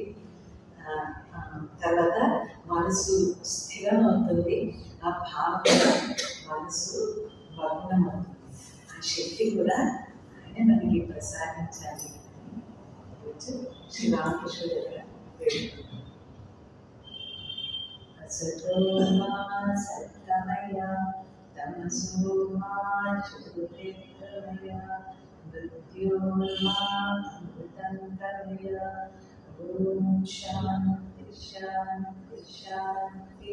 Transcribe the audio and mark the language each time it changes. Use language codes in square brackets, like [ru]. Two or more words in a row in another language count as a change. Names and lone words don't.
[te] తర్వాత మనసు స్థిరం అవుతుంది, ఆ భావన మనసు భగ్నం అవుతుంది. ఆ శక్తి కూడా ఆయన మనకి ప్రసాదించాలి శ్రీ రామకృష్ణ దగ్గర వేడుకుంటున్నాం. [sa] असतो मा सत्तमय तमसो मा ज्योतिर्गमय मृत्योर्मा अमृतंगमय। ओम शांति शांति शांति।